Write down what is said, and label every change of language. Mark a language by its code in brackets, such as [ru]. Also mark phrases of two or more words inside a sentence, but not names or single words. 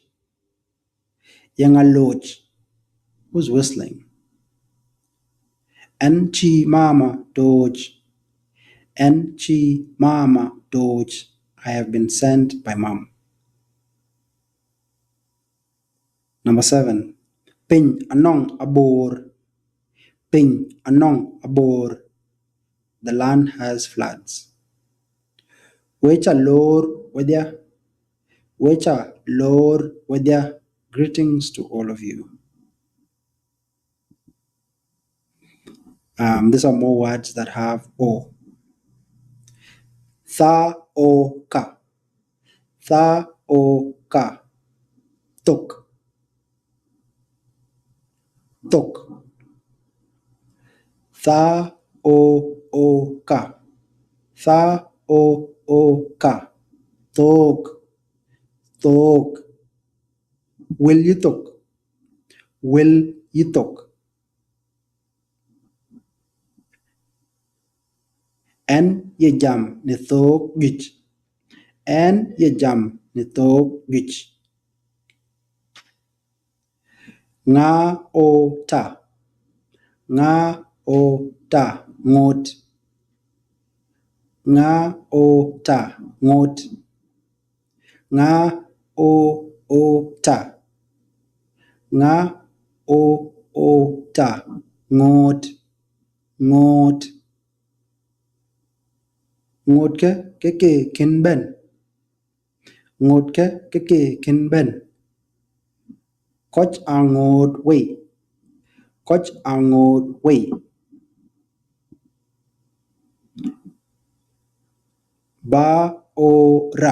[luo] Yang aloj. [en] Who's whistling? [luo] Enchi mama doj. En chi mama doj. [en] I have been sent by mom. Number 7. [luo] Piny anong abor. Piny anong abor. [en] The land has floods. [luo] Wecha lor wedya. Wecha lor wedya. [en] Greetings to all of you. These are more words that have O. [luo] Tha o ka. Tha o ka. Tok. Tok. Tha o ka. Tha o ka. Tok. [en] Tok. Will you tok? Will you tok? [luo] En ye jam ni tok gich. En ye jam ni tok gich. Nga o ta. Nga o ta. Ngot. Nga o ta. Ngot. Nga o ta. Nga o ta. Ngot. Ngot. Ngot ke kin ben. Ngot ke kin ben. Koch a ngot wei. Koch a ngot wei. Ba o ra.